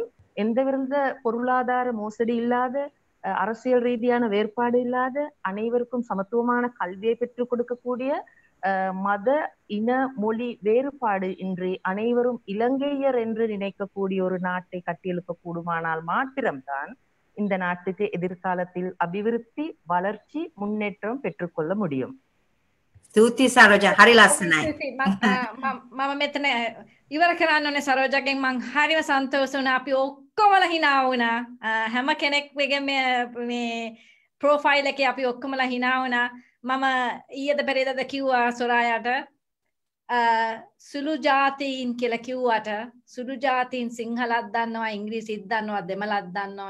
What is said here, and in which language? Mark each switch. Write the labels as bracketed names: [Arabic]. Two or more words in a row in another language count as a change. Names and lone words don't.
[Tamil] எந்தவித பொருளாதார மோசடி இல்லாத அரசியல் ரீதியான வேறுபாடு இல்லாத அனைவருக்கும் சமத்துவமான கல்வியை பெற்றுக் கொடுக்கக்கூடிய மத இன மொழி வேறுபாடு இன்றி அனைவரும் இலங்கையர் என்று நினைக்கக்கூடிய ஒரு நாட்டை கட்டியெழுப்ப கூடுமானால் மாத்திரம்தான் இந்த நாட்டுக்கு எதிர்காலத்தில் அபிவிருத்தி வளர்ச்சி முன்னேற்றம் பெற்றுக்கொள்ள முடியும். [Sinhala] ස්තුතියි සරෝජා හරි ලස්සනයි. මම මෙතන ඉවර කරන්න ඕනේ සරෝජාගෙන් මං හරිම සන්තෝෂ වුණා. අපි ඔක්කොමලා hina වුණා. හැම කෙනෙක්ගේ මේ ප්‍රොෆයිල් එකේ අපි ඔක්කොමලා hina වුණා. මම ඊයේද පෙරේදද කිව්වා සොරායාට සුළු ජාතීන් කියලා කිව්වට සුළු ජාතීන් සිංහලත් දන්නවා ඉංග්‍රීසිත් දන්නවා දෙමළත් දන්නවා.